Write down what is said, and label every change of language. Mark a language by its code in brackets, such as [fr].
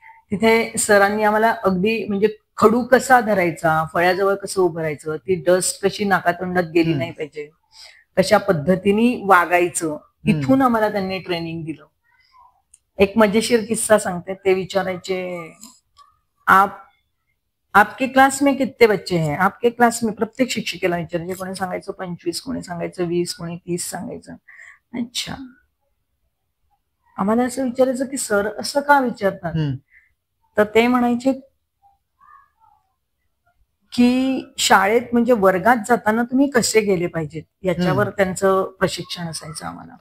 [mr] तिथे सरांनी आम्हाला अगदी म्हणजे खडू कसा धरायचा, फळ्याजवळ कसं उभं राहायचं, ती डस्ट कशी नाकातोंडात गेली नाही पाहिजे, कशा पद्धतीने वागायचं, इथून आम्हाला त्यांनी ट्रेनिंग दिलं. एक मजेशीर किस्सा सांगते. ते विचारायचे [hi] आपके क्लास में कितने बच्चे हैं, आपके क्लास में [mr] प्रत्येक शिक्षिकेला विचारायचे. कोणी सांगायचं 25, कोणी सांगायचं 20, कोणी 30 सांगायचं. अच्छा, आम्हाला असं विचारायचं की सर असं का विचारतात. तर ते म्हणायचे की शाळेत म्हणजे वर्गात जाताना तुम्ही कसे गेले पाहिजेत याच्यावर त्यांचं प्रशिक्षण असायचं आम्हाला.